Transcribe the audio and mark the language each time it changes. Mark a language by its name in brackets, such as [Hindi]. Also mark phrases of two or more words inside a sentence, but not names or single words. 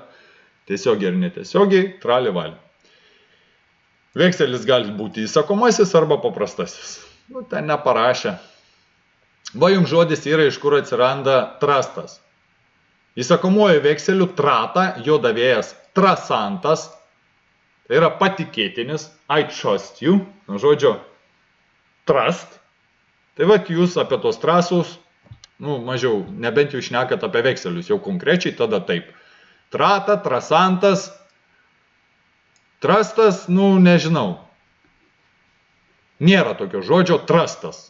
[Lithuanian] Tiesiogiai ir netiesiogiai, tralivali. Vekselis gali būti įsakomasis arba paprastasis. Ten neparašė. Va jums žodis yra, iš kur atsiranda trustas. Įsakomuoju vekseliu trata, jo davėjas trasantas, tai yra patikėtinis, [English] I trust you, [Lithuanian] žodžio trust. Tai vat jūs apie tos trasus, mažiau, nebent jūs šnekat apie vekselius, jau konkrečiai tada taip. Trata, trasantas, trustas, nežinau. Nėra tokio žodžio trustas.